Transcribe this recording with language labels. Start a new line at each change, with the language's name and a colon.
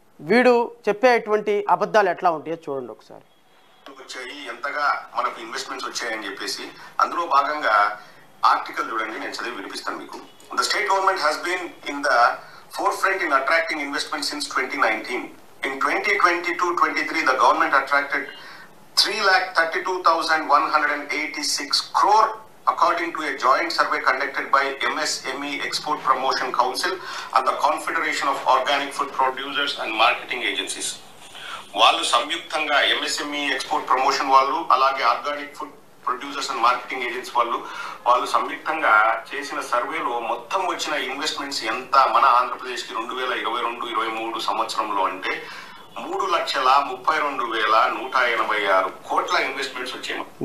Telugu: వీడు చెప్పేటువంటి అబద్ధాలు ఎట్లా ఉంటాయో చూడండి ఒకసారి. వచ్చాయి, ఎంతగా మనకు ఇన్వెస్ట్మెంట్స్ వచ్చాయని చెప్పేసి అందులో భాగంగా ఆర్టికల్ చూడండి, నేను చదివి వినిపిస్తాను మీకు.
English: The state government has been in the forefront in attracting investment since 2019. In 2022-23, the government attracted 3,32,186 crore, according to a joint survey conducted by MSME Export Promotion Council and the Confederation of Organic Food Producers and Marketing Agencies.
Telugu: వాళ్ళు సంయుక్తంగా MSME export promotion వాళ్ళు, అలాగే organic food producers and marketing agency వాళ్ళు సంయుక్తంగా చేసిన సర్వేలో మొత్తం వచ్చిన ఇన్వెస్ట్మెంట్స్ ఎంత మన ఆంధ్రప్రదేశ్కి 2022-23 సంవత్సరంలో అంటే 3,32,186 కోట్ల ఇన్వెస్ట్మెంట్స్ వచ్చాయి.